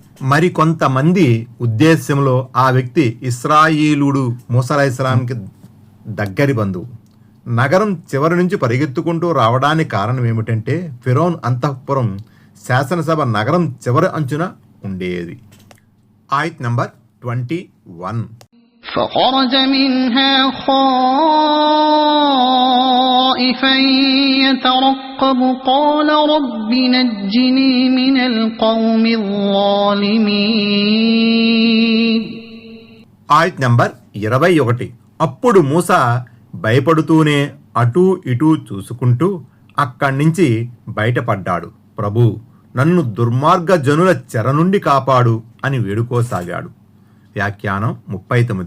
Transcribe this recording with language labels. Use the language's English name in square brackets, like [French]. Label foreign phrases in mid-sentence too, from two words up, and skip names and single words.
[Telugu] మరి కొంతమంది ఉద్దేశ్యంలో ఆ వ్యక్తి ఇస్రాయిలీయుడు, మూసా అలైహిస్సలాంకి దగ్గరి బంధువు. నగరం చివరి నుంచి పరిగెత్తుకుంటూ రావడానికి కారణం ఏమిటంటే ఫిరౌన్ అంతఃపురం శాసనసభ నగరం చివరి అంచున ఉండేది. ఆయత్ నంబర్ 21. [Arabic] فخرج منها خائفا يترقب قال رب نجني من القوم الظالمين. [Telugu] ఆయత్ నంబర్ 21. అప్పుడు మూసా భయపడుతూనే అటూ ఇటూ చూసుకుంటూ అక్కడి నుంచి బయటపడ్డాడు. ప్రభు, నన్ను దుర్మార్గ జనుల చెర నుండి కాపాడు అని వేడుకోసాగాడు. వ్యాఖ్యానం 39.